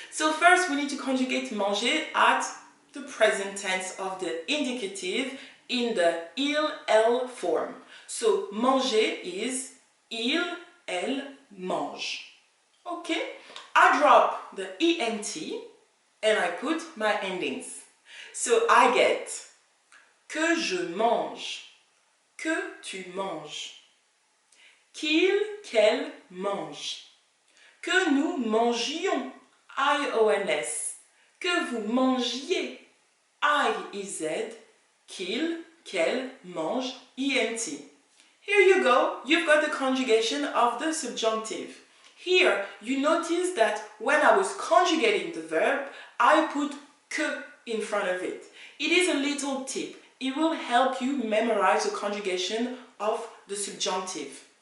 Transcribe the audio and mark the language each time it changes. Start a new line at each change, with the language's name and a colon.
English: So first we need to conjugate manger at the present tense of the indicative in the
French: il, elle
English: form. So manger is
French: il, elle mange.
English: Okay? I drop the ENT and I put my endings. So I get
French: que je mange, que tu manges, qu'il, qu'elle mange, que nous mangions, I-O-N-S, que vous mangiez, I-E-Z, qu'il, qu'elle mange, E-N-T.
English: Here you go, you've got the conjugation of the subjunctive. Here, you notice that when I was conjugating the verb, I put que in front of it. It is a little tip. It will help you memorize the conjugation of the subjunctive.